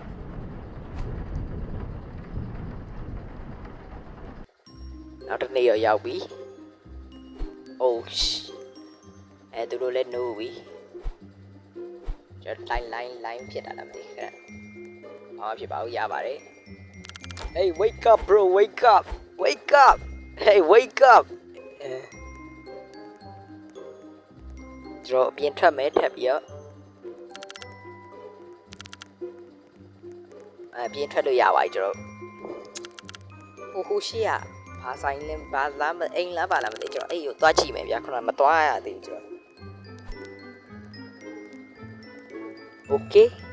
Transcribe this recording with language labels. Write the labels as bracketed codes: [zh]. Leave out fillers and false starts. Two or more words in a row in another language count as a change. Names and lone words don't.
[my] နောက်တစ်နေ့ရောက်ပြီအိုးအဲ့သူတို့လည်းနိုးပြီကျွန်တော်လိုင်းဖြစ်တာလားမသိခဲ့ဘာမှဖြစ်ပါဘူးရပါတယ် [en] Hey wake up bro wake up Hey wake up [my] ကျွန်တော်အပြင်ထွက်မယ်ထပ်ပြီးတော့အပြင်ထွက်လို့ရပါပြီကျွန်တော်ဟိုရှိရဘာဆိုင်လဲဘာလားအိမ်လားပါလားမသိကျွန်တော်အဲ့ကိုသွားကြည့်မယ်ဗျာခုနကမသွားရသေးဘူးကျွန်တော် Okay